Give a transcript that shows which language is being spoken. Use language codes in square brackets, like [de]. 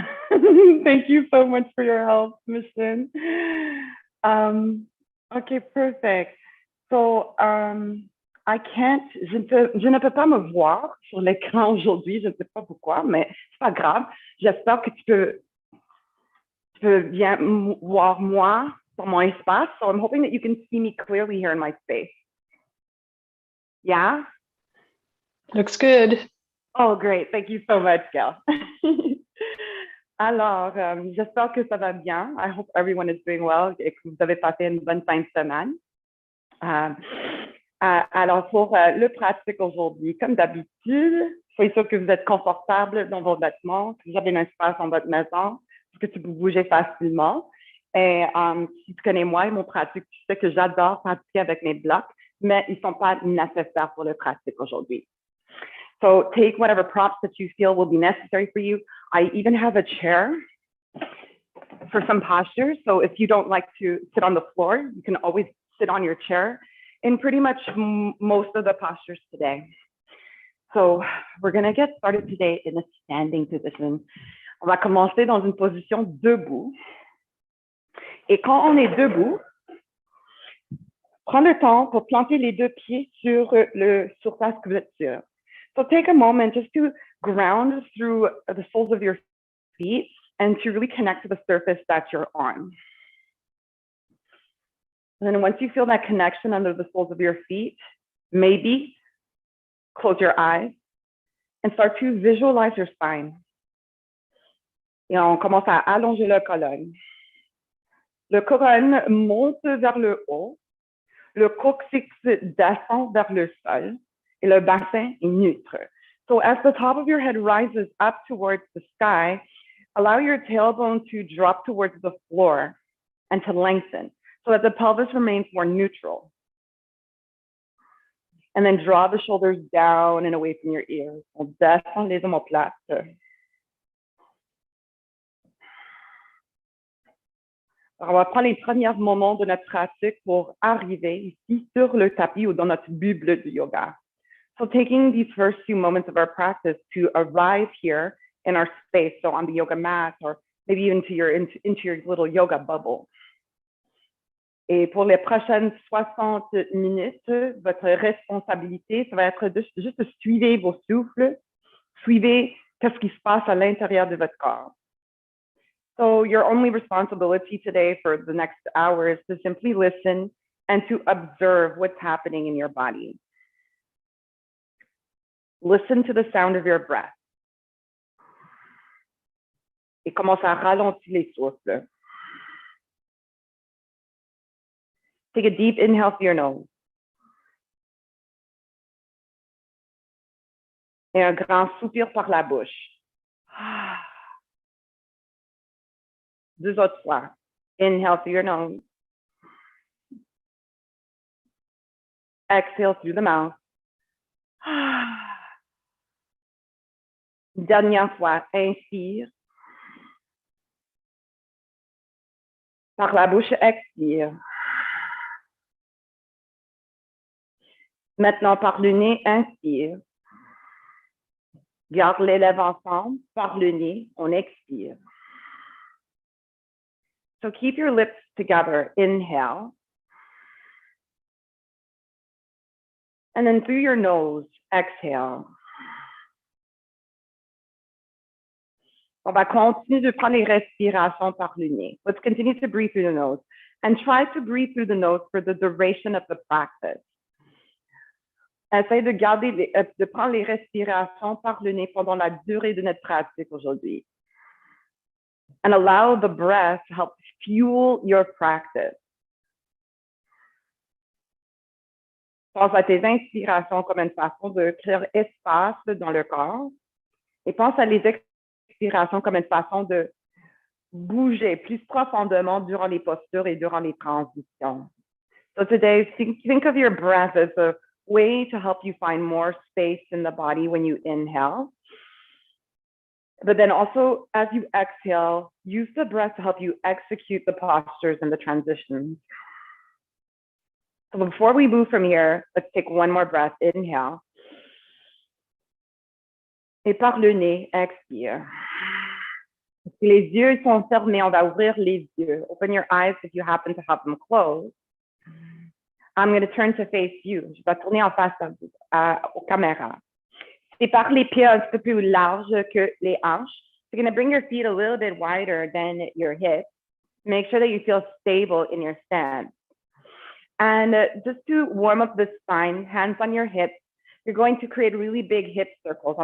[en] Thank you so much for your help, Mission. Okay, perfect. So, I can't, [fr] je ne peux pas me voir sur l'écran aujourd'hui, je ne sais pas pourquoi, mais c'est pas grave. J'espère que tu peux bien voir moi sur mon espace. [en] So I'm hoping that you can see me clearly here in my space. Yeah? Looks good. Oh, great. Thank you so much, Gail. [fr] Alors, j'espère que ça va bien. [en] I hope everyone is doing well [fr] et que vous avez passé une bonne fin de semaine. Alors, pour le pratique aujourd'hui, comme d'habitude, soyez sûr que vous êtes confortable dans vos vêtements, que vous avez un espace dans votre maison, que tu peux bouger facilement. Et si tu connais moi et mon pratique, tu sais que j'adore pratiquer avec mes blocs, mais ils ne sont pas nécessaires pour le pratique aujourd'hui. [en] So take whatever props that you feel will be necessary for you. I even have a chair for some postures. So if you don't like to sit on the floor, you can always sit on your chair in pretty much most of the postures today. So we're going to get started today in a standing position. [fr] On va commencer dans une position debout. Et quand on est debout, prends le temps pour planter les deux pieds sur le surface que vous êtes sur. [en] So take a moment just to ground through the soles of your feet and to really connect to the surface that you're on. And then once you feel that connection under the soles of your feet, maybe close your eyes and start to visualize your spine. [fr] Et on commence à allonger la colonne. Le colonne monte vers le haut, le coccyx descend vers le sol, et le bassin est neutre. [en] So as the top of your head rises up towards the sky, allow your tailbone to drop towards the floor and to lengthen so that the pelvis remains more neutral. And then draw the shoulders down and away from your ears. [fr] On descend les omoplates. Alors, on va prendre les premiers moments de notre pratique pour arriver ici sur le tapis ou dans notre bulle du yoga. [en] So taking these first few moments of our practice to arrive here in our space, so on the yoga mat or maybe even into your little yoga bubble. [fr] Et pour les prochaines 60 minutes, votre responsabilité, ça va être juste de suivre vos souffles, suivez qu'est-ce qui se passe à l'intérieur de votre corps. [en] So your only responsibility today for the next hour is to simply listen and to observe what's happening in your body. Listen to the sound of your breath. [fr] Et commence à ralentir les souffles. [en] Take a deep inhale through your nose. [fr] Et un grand soupir par la bouche. Deux autres fois. [en] Inhale through your nose. Exhale through the mouth. [fr] Dernière fois, inspire. Par la bouche, expire. Maintenant, par le nez, inspire. Garde les lèvres ensemble. Par le nez, on expire. [en] So keep your lips together. Inhale. And then through your nose, exhale. [fr] On va continuer de prendre les respirations par le nez. [en] Let's continue to breathe through the nose and try to breathe through the nose for the duration of the practice. [fr] essaye de garder, de prendre les respirations par le nez pendant la durée de notre pratique aujourd'hui. [en] And allow the breath to help fuel your practice. [fr] Pense à tes inspirations comme une façon de créer espace dans le corps et pense à les expirations comme une façon de bouger plus profondément durant les postures et durant les transitions. [en] So today, think of your breath as a way to help you find more space in the body when you inhale. But then also, as you exhale, use the breath to help you execute the postures and the transitions. So before we move from here, let's take one more breath. Inhale. [fr] Et par le nez, expire. Si les yeux sont fermés, on va ouvrir les yeux. [en] Open your eyes if you happen to have them closed. I'm going to turn to face you. [fr] Je vais tourner en face aux caméras. C'est par les pieds un petit peu plus larges que les hanches. [en] You're going to bring your feet a little bit wider than your hips. Make sure that you feel stable in your stance. And just to warm up the spine, hands on your hips, you're going to create really big hip circles.